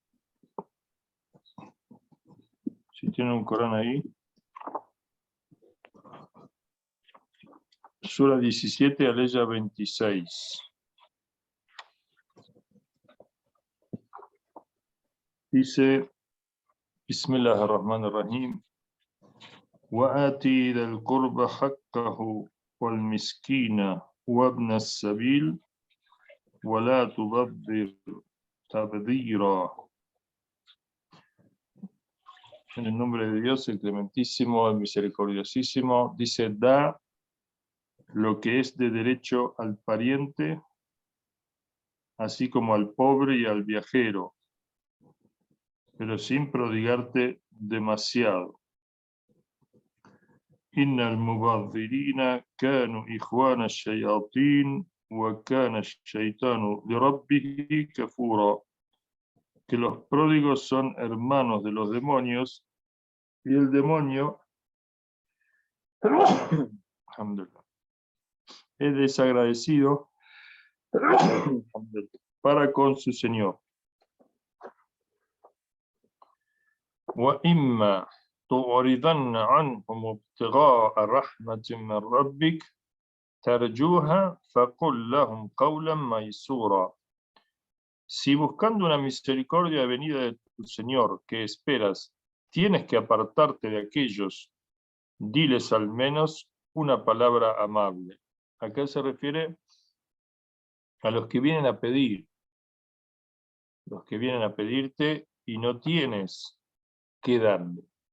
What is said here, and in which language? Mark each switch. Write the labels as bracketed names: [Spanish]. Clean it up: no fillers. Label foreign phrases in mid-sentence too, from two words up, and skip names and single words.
[Spanish] Si tienen un Corán ahí. Sura 17, Aleya 26. Dice, [Arabic] بسم الله الرحمن الرحيم. وآتي ذا القرب حقه والمسكين وابن السبيل ولا تبذر تبذيرا. [Spanish] En el nombre de Dios, el clementísimo, el misericordiosísimo, dice, da lo que es de derecho al pariente, así como al pobre y al viajero, pero sin prodigarte demasiado. [Arabic] إن المبذرين كانوا إخوان الشياطين وكان الشيطان لربه كفورا. [Spanish] Que los pródigos son hermanos de los demonios y el demonio es desagradecido para con su Señor. [Arabic] وَإِمَّا تُعْرِضَنَّ عَنْهُمُ ابْتِغَاءَ رَحْمَةٍ مِّن رَّبِّكَ تَرْجُوهَا فَقُل لَّهُمْ قَوْلًا مَّيْسُورًا. [Spanish] Si buscando una misericordia venida de tu Señor que esperas, tienes que apartarte de aquellos, diles al menos una palabra amable. Acá se refiere a los que vienen a pedir, los que vienen a pedirte y no tienes que darle.